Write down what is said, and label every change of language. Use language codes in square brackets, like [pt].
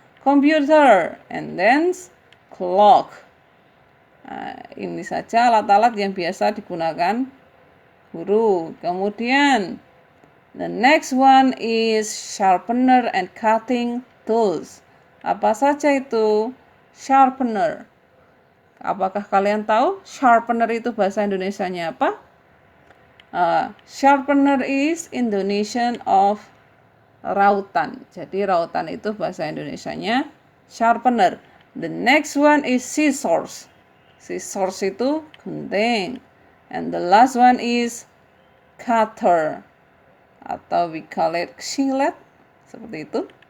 [en] Computer, and then clock. [id] Nah, ini saja alat-alat yang biasa digunakan guru. [en] Kemudian, the next one is sharpener and cutting tools. [id] Apa saja itu? Sharpener. Apakah kalian tahu sharpener itu bahasa Indonesianya apa? [en] Sharpener is Indonesian of rautan. [id] Jadi rautan itu bahasa Indonesianya sharpener. [en] The next one is scissors. Scissors [id] itu gunting. [en] And the last one is cutter. Atau we call it silet. [id] Seperti itu.